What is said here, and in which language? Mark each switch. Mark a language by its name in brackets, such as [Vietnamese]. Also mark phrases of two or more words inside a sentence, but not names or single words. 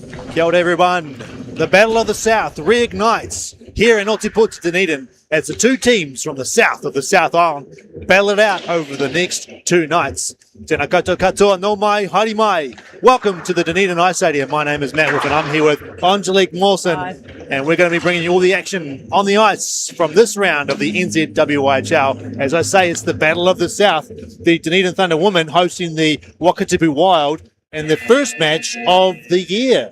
[Māori] Kia ora everyone. [English] The Battle of the South reignites here in Wakatipu, Dunedin, as the two teams from the south of the South Island battle it out over the next 2 nights. [Māori] Tēnā koutou katoa, no mai, haere mai. [English] Welcome to the Dunedin Ice Stadium. My name is Matt Wolf and I'm here with Angelique Mawson. Hi. And we're going to be bringing you all the action on the ice from this round of the NZWIHL. As I say, it's the Battle of the South. The Dunedin Thunder women hosting the Wakatipu Wild in the first match of the year.